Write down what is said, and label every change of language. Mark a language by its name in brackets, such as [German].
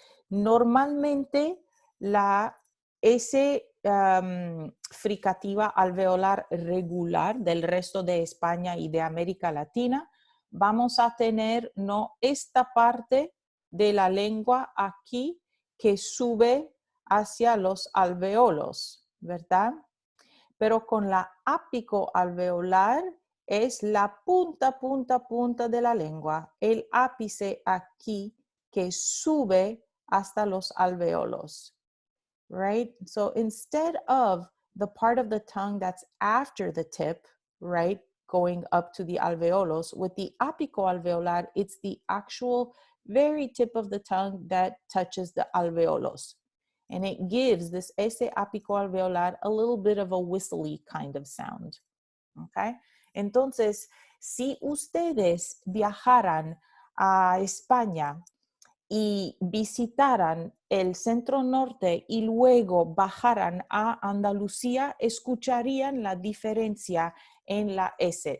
[Spanish] Normalmente la S fricativa alveolar regular del resto de España y de América Latina, vamos a tener no esta parte de la lengua aquí que sube hacia los alveolos, ¿verdad? Pero con la ápico alveolar es la punta de la lengua, el ápice aquí que sube hasta los alveolos, right? [English] So instead of the part of the tongue that's after the tip, right, going up to the alveolos, with the apicoalveolar, it's the actual very tip of the tongue that touches the alveolos. And it gives this S apicoalveolar a little bit of a whistly kind of sound. Okay? [Spanish] Entonces, si ustedes viajaran a España y visitaran el centro norte y luego bajaran a Andalucía, escucharían la diferencia en la S.